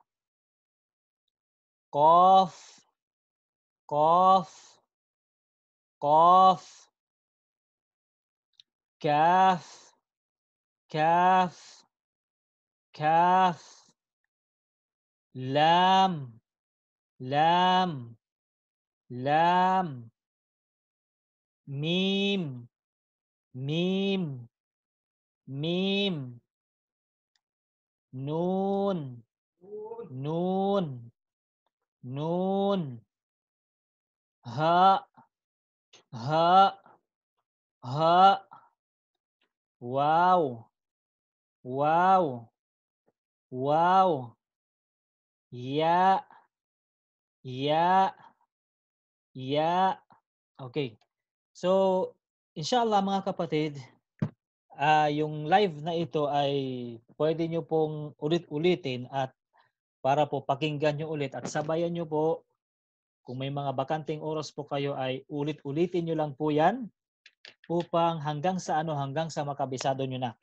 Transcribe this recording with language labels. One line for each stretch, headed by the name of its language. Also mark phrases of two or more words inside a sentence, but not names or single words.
Arabic: قاف, قاف, قاف, كاف, كاف, كاف, لام, لام, لام, ميم، ميم، ميم, نون، نون، نون, هاء، هاء، هاء، واو، واو، واو، ياء، ياء، ياء.
Filipino: Okay. So, inshallah mga kapatid, yung live na ito ay pwede nyo pong ulit-ulitin at para po pakinggan nyo ulit at sabayan nyo po kung may mga bakanting oras po kayo ay ulit-ulitin nyo lang po yan upang hanggang sa makabisado nyo na.